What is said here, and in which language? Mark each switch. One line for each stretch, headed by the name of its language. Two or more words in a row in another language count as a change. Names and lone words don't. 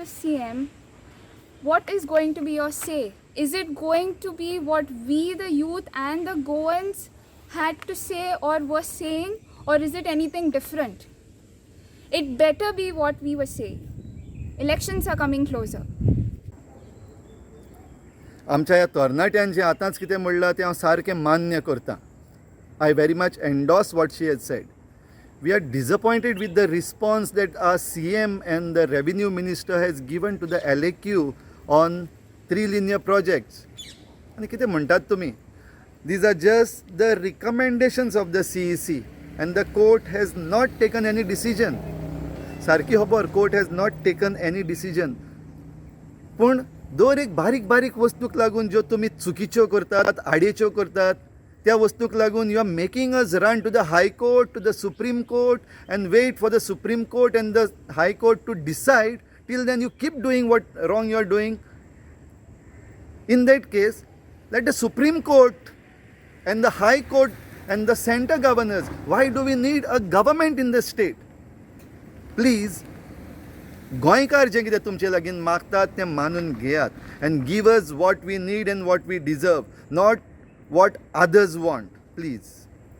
English: CM, what is going to be your say? Is it going to be what we, the youth and the Goans, had to say or were saying, or is it anything different? It better be what we were saying. Elections are coming closer.
Konkani: आमच्या ह्या तरणाट्यान जें आतांच कितें म्हणलां तें हांव सारकें मान्य करतां.
English: I very much endorse what she has said. We are disappointed with the response that our CM and the Revenue Minister has given to the LAQ on 3 linear projects.
Konkani: आनी कितें म्हणटात तुमी?
English: These are just the recommendations of the CEC and the court has not taken any decision.
Konkani: सारकी खबर,
English: court has not taken any decision.
Konkani: पूण दर एक बारीक बारीक वस्तूक लागून
English: ज्यो तुमी चुकीच्यो करतात, आडयेच्यो करतात, त्या वस्तूक लागून you are making us run to the High Court, to the Supreme Court and wait for the Supreme Court and the High Court to decide. Till then you keep doing what wrong you are doing. In that case, let the Supreme Court and the High Court and the center governors, why do we need a government in the state? Please,
Konkani: गोंयकार जें कितें तुमचे लागीं मागतात तें मानून घेयात
English: and give us what we need and what we deserve, not what others want, please.